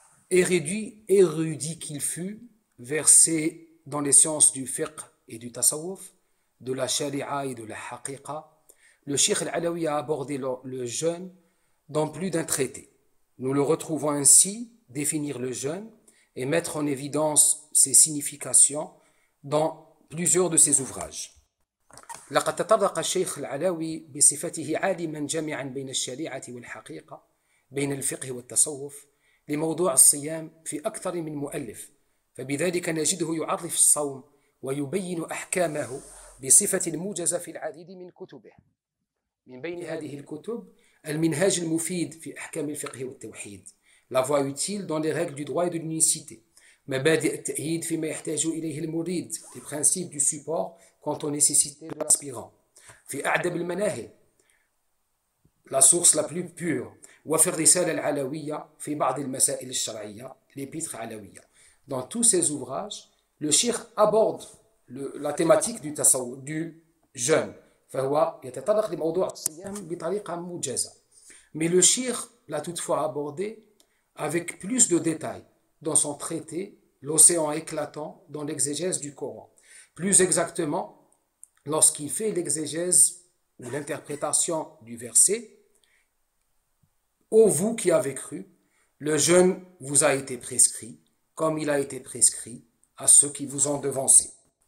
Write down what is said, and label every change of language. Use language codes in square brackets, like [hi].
[fr] Érudit qu'il fut, versé dans les sciences du fiqh et du tasawwuf, de la sharia et de la haqiqa, le Cheikh Al-Alawi a abordé le jeûne dans plus d'un traité. Nous le retrouvons ainsi définir le jeûne et mettre en évidence ses significations dans plusieurs de ses ouvrages. [ar] لقد تطرق الشيخ العلوي بصفته عالما جامعا بين الشريعة والحقيقة، بين الفقه والتصوف، لموضوع الصيام في أكثر من مؤلف، فبذلك نجده يعرف الصوم ويبين أحكامه بصفة موجزة في العديد من كتبه. من بين هذه الكتب المنهاج المفيد في أحكام الفقه والتوحيد، [fr] La voie utile dans les règles du droit et de l'unicité. [ar] مبادئ التأييد فيما يحتاج إليه المريد، [fr] les principes du support quant aux nécessités de l'aspirant. [ar] في أعدب المناهل، [fr] la source la plus pure. [ar] وفي الرسالة العلوية في بعض المسائل الشرعية، [fr] l'épître alawiya. Dans tous ces ouvrages, le cheikh aborde la thématique du jeûne. [ar] فهو يتطرق لموضوع الصيام بطريقة موجزة. [fr] Mais le cheikh l'a toutefois abordé avec plus de détails dans son traité L'océan éclatant dans l'exégèse du Coran. Plus exactement, lorsqu'il fait l'exégèse ou l'interprétation du verset « Ô vous qui avez cru, le jeûne vous a été prescrit, comme il a été prescrit à ceux qui vous ont devancé. »